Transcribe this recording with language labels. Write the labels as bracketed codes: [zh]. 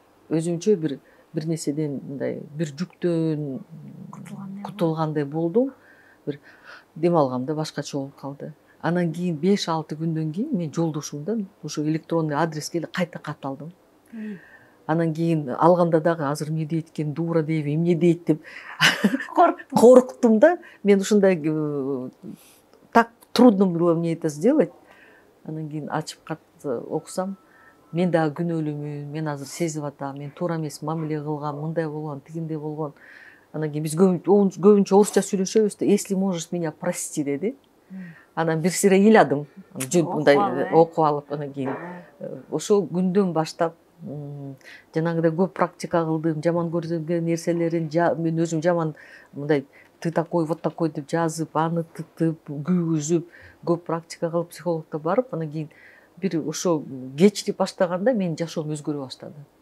[ky] Өзүмчө бир нерседен мындай бир жүктөн кутулгандай болдум. Бир дем алгам да, башкача болуп калды. Анан кийин 5-6 күндөн кийин мен жолдошумдан ошо электронный адреске эле кайта кат алдым. Анан кийин алганда дагы азыр эмне дейт экен, дуура дейби, эмне дейт деп корктум да. Мен ушундай [ru] так трудно было мне это сделать. [ky] Анан кийин ачып кат окусам, мен дагы күнөөлүүмүн, мен азыр сезип атам, мен туура эмес мамиле кылгам, мындай болгон, тигиндей болгон. Анан кийин биз көбүнчө орусча сүйлөшөбүз да, [ru] если можешь меня прости [ky] деди. Анан бир сире ыйладым, мындай окуп алып, анан кийин ошол күндөн баштап жанагыдай көп практика кылдым, жаман көргөн нерселерин мен өзүм жаман мындай [ru] ты такой, вот такой [ky] деп жазып, аны тытып, күйгүзүп, көп практика кылып психологко барып, анан кийин бир ошо кечирип баштаганда менин жашоом өзгөрө баштады.